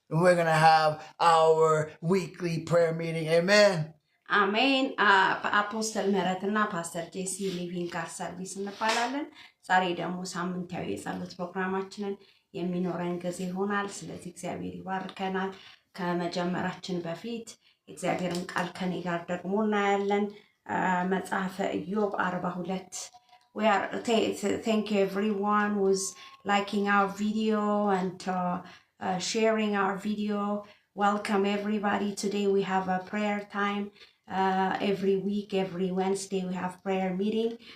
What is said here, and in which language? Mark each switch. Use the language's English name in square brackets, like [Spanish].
[English] And we're going to have our weekly prayer meeting. Amen. [Amharic] አሜን። አፖስተል ምህረትና ፓስተር ጄሲ ሊቪንግ ጋድ ሰርቪስ እንባላለን። ዛሬ ደግሞ ሳምንታዊ የጸሎት ፕሮግራማችንን የሚኖረን ጊዜ ይሆናል። ስለዚህ እግዚአብሔር ይባርከናል። ከመጀመራችን በፊት እግዚአብሔርን ቃል ከኔ ጋር ደግሞ እናያለን። መጽሐፈ ኢዮብ 42 [English] We are thank you everyone who's liking our video and sharing our video. Welcome everybody. Today we have a prayer time. Every week, every Wednesday, we have prayer meeting.